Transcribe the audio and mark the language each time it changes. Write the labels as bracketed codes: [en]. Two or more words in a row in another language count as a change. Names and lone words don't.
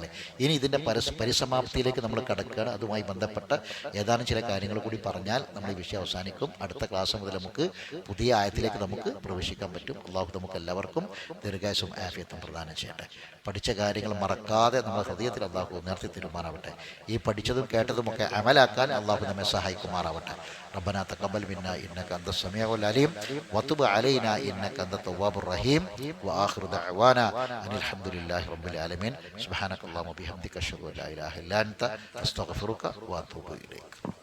[ml] ഇനി ഇതിൻ്റെ പരിസമാപ്തിയിലേക്ക് നമ്മൾ കടക്കുകയാണ്. അതുമായി ബന്ധപ്പെട്ട ഏതാനും ചില കാര്യങ്ങൾ കൂടി പറഞ്ഞാൽ നമ്മൾ ഈ വിഷയം അവസാനിക്കും. അടുത്ത ക്ലാസ് മുതൽ നമുക്ക് പുതിയ ആയത്തിലേക്ക് നമുക്ക് പ്രവേശിക്കാൻ പറ്റും. അള്ളാഹു നമുക്ക് എല്ലാവർക്കും ദീർഘായുസ്സും ആഫിയത്തും പ്രദാനം ചെയ്യട്ടെ. പഠിച്ച കാര്യങ്ങൾ മറക്കാതെ നമ്മുടെ ഹൃദയത്തിൽ അള്ളാഹു ഉണർത്തി തീരുമാനാവട്ടെ. ഈ പഠിച്ചതും കേട്ടതുമൊക്കെ അമലാക്കാൻ അള്ളാഹു നമ്മെ സഹായിക്കുമാറാവട്ടെ. [ar] ربنا تقبل منا إنك أنت السميع العليم وتب علينا إنك أنت التواب الرحيم وآخر دعوانا أن الحمد لله رب العالمين. سبحانك اللهم وبحمدك أشهد أن لا إله إلا أنت أستغفرك وأتوب إليك.